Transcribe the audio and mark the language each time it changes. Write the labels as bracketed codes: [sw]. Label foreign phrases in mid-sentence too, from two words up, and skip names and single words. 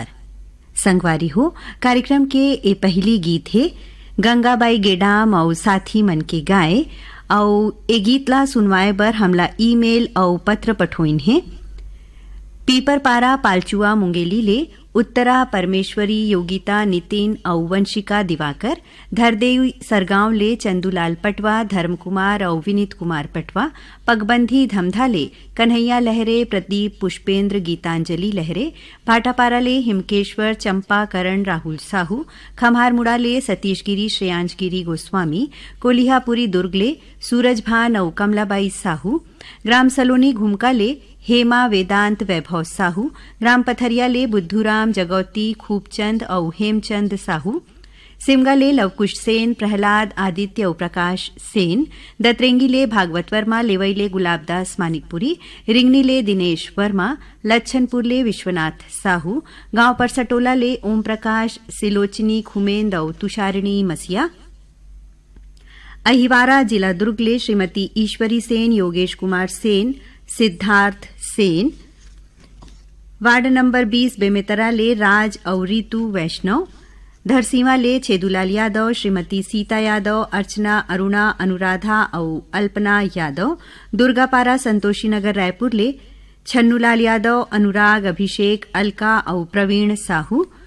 [hne] संगवारी हो कार्यक्रम के ए पहली गीत है गंगाबाई गेडाम और साथी मन के गाए और ए गीत ला सुनवाए बर हमला ईमेल और पत्र पठोइन है। पीपरपारा पालचुआ मुंगेली ले उत्तरा परमेश्वरी योगिता नितिन और वंशिका दिवाकर धरदेव सरगांव ले चंदूलाल पटवा धर्मकुमार और विनीत कुमार पटवा पगबंधी धमधा ले कन्हैया लहरे प्रदीप पुष्पेंद्र गीतांजलि लहरे भाटापारा ले हिमकेश्वर चंपा करण राहुल साहू खम्हारमुड़ा ले सतीश गिरी श्रेयांश गिरी गोस्वामी कोलिहापुरी दुर्ग ले सूरज भान और कमलाबाई साहू ग्राम सलोनी घुमका ले हेमा वेदांत वैभव साहू ग्राम पथरिया ले बुद्धूराम जगौती खूबचंद और हेमचंद साहू सिमगा ले लवकुश सेन प्रहलाद आदित्य और प्रकाश सेन दतरेंगी ले भागवत वर्मा लेवई ले गुलाबदास मानिकपुरी रिंगनी ले दिनेश वर्मा लच्छनपुर ले विश्वनाथ साहू गांव परसटोला ले ओम प्रकाश सिलोचनी खुमेंद और तुषारिणी मसिया अहिवारा जिला दुर्ग ले श्रीमती ईश्वरी सेन योगेश कुमार सेन सिद्धार्थ सेन वार्ड नंबर 20 बेमेतरा ले राज और रीतू वैष्णव धरसीवा ले छेदूलाल यादव श्रीमती सीता यादव अर्चना अरुणा अनुराधा और अल्पना यादव दुर्गापारा संतोषी नगर रायपुर ले छन्नूलाल यादव अनुराग अभिषेक अलका और प्रवीण साहू